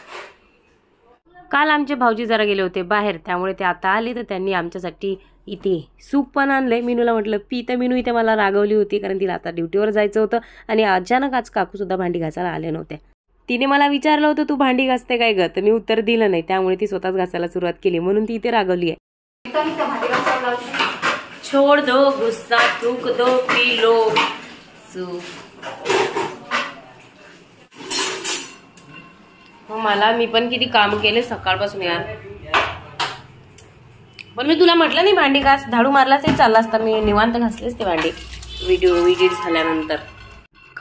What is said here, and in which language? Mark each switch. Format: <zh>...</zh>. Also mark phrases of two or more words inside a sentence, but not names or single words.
<mr>काल आमचे भाऊजी जरा गेले होते बाहेर, त्यामुळे ते आता आले तर त्यांनी आमच्यासाठी इथे सूप पण आणलंय. मीनूला म्हटलं पी, तर मीनू इथे मला रागवली होती कारण तिला आता ड्युटीवर जायचं होतं आणि अचानक आज काकू सुद्धा भांडी घासायला आले नव्हते. तिने मला विचारलं होतं तू भांडी घासते काय ग, तर मी उत्तर दिलं नाही. त्यामुळे ती स्वतःच घासायला सुरुवात केली, म्हणून ती इथे रागवली आहे.</mr> <hi>छोड़ दो गुस्सा, थूक दो, पी लो सूप.</hi> <mr>मला मी पण किती काम केले सकाळपासून यार. पण मी तुला म्हटलं नाही भांडी घास, झाडू मारला ते चालला असता, मी निवांत घासलेच ते भांडी व्हिडिओ एडिट झाल्यानंतर.</mr>